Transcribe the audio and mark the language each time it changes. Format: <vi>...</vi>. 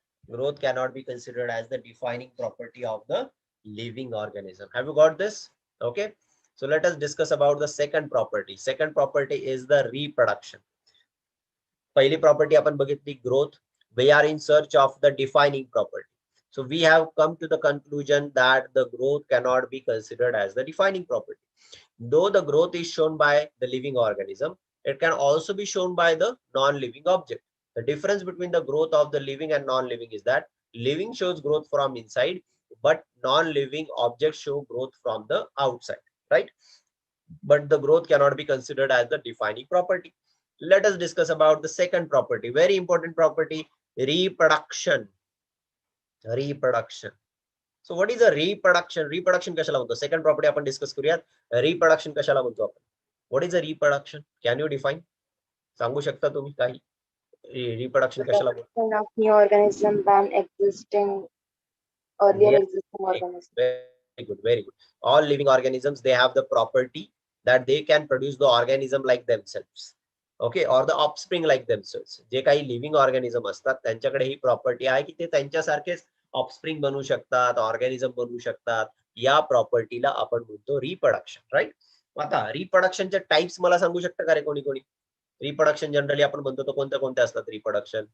<en>Growth cannot be considered as the defining property of the living organism. Have you got this? Okay, so let us discuss about the second property. Second property is the reproduction.</en> <mr>पहिली property आपण बघितली growth.</mr> <en>We are in search of the defining property. So we have come to the conclusion that the growth cannot be considered as the defining property. Though the growth is shown by the living organism, it can also be shown by the non-living object. The difference between the growth of the living and non-living is that living shows growth from inside, but non-living objects show growth from the outside, right? But the growth cannot be considered as the defining property. Let us discuss about the second property, very important property, reproduction. Reproduction. So what is a reproduction?</en> <mr>Reproduction कशाला म्हणतो? Second property आपण discuss करूयात. Reproduction कशाला म्हणतो आपण?</mr> <en>What is a reproduction? Can you define?</en> <mr>सांगू शकता तुम्ही काही? Reproduction कशाला म्हणतो?</mr> <en>Production of new organism than existing earlier existing organism. good, very good. All living organisms, they have the property that they can produce the organism like themselves. Okay, or the offspring like themselves.</en> <mr>जे काही living organism असतात त्यांच्याकडे ही property आहे की ते त्यांच्यासारखेच offspring बनवू शकतात, organism बनवू शकतात. या प्रॉपर्टीला आपण म्हणतो रिप्रोडक्शन, राईट? आता रिप्रोडक्शनचे टाइप्स मला सांगू शकता का रे कोणी कोणी? रिप्रोडक्शन जनरली आपण म्हणतो तो कोणत्या कोणत्या असतात रिप्रोडक्शन?</mr>